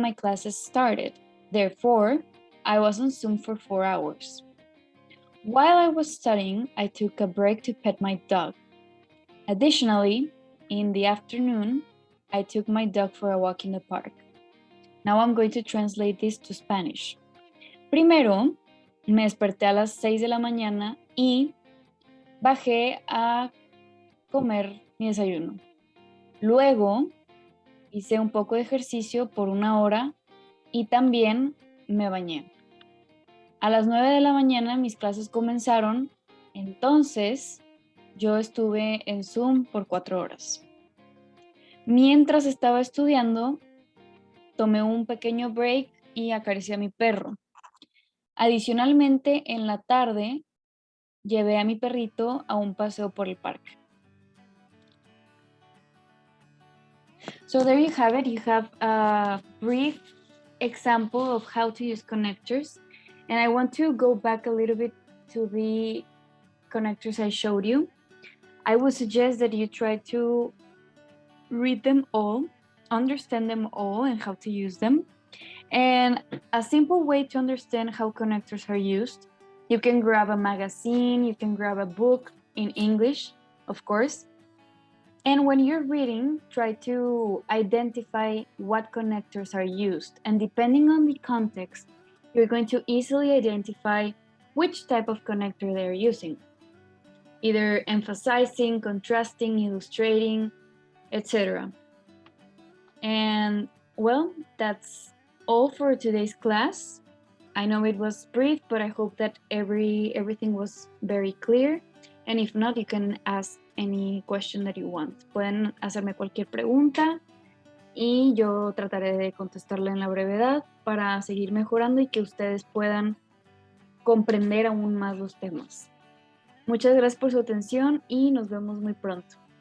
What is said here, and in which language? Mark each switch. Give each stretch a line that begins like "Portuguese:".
English: my classes started. Therefore, I was on Zoom for 4 hours. While I was studying, I took a break to pet my dog. Additionally, in the afternoon, I took my dog for a walk in the park. Now I'm going to translate this to Spanish.
Spanish: Primero, me desperté a las 6 de la mañana y bajé a comer mi desayuno. Luego, hice un poco de ejercicio por 1 hora y también me bañé. A las 9 de la mañana mis clases comenzaron, entonces yo estuve en Zoom por 4 horas. Mientras estaba estudiando, tomé un pequeño break y acaricié a mi perro. Adicionalmente, en la tarde, llevé a mi perrito a un paseo por el parque.
English: So there you have it. You have a brief example of how to use connectors. And I want to go back a little bit to the connectors I showed you. I would suggest that you try to read them all, understand them all and how to use them. And a simple way to understand how connectors are used, you can grab a magazine, you can grab a book in English, of course. And when you're reading, try to identify what connectors are used. And depending on the context, you're going to easily identify which type of connector they're using. Either emphasizing, contrasting, illustrating, etc. And well, that's all for today's class. I know it was brief, but I hope that everything was very clear. And if not, you can ask any question that you want.
Spanish: Pueden hacerme cualquier pregunta y yo trataré de contestarla en la brevedad para seguir mejorando y que ustedes puedan comprender aún más los temas. Muchas gracias por su atención y nos vemos muy pronto.